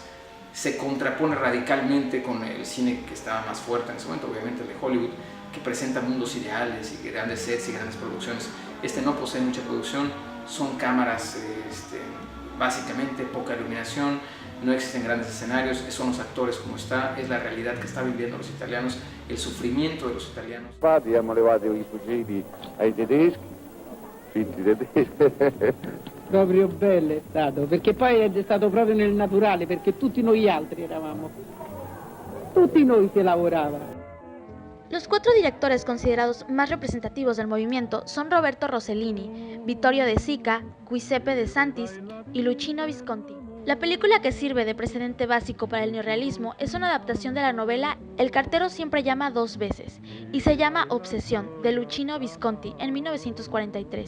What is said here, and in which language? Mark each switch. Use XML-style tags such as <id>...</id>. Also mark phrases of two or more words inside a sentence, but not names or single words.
<es>Se contrapone radicalmente con el cine que estaba más fuerte en ese momento, obviamente el de Hollywood, que presenta mundos ideales y grandes sets y grandes producciones. No posee mucha producción, son cámaras básicamente poca iluminación, no existen grandes escenarios, son los actores como está, es la realidad que están viviendo los italianos, el sufrimiento de los italianos.</es> <it>Abbiamo levato i fucili ai tedeschi, finti tedeschi. Proprio bello è stato, perché poi è stato proprio nel naturale, perché tutti noi altri eravamo, tutti noi si lavorava.</it> <es>Los 4 directores considerados más representativos del movimiento son Roberto Rossellini, Vittorio De Sica, Giuseppe De Santis y Luchino Visconti. La película que sirve de precedente básico para el neorrealismo es una adaptación de la novela El cartero siempre llama 2 veces y se llama Obsesión, de Luchino Visconti, en 1943.</es>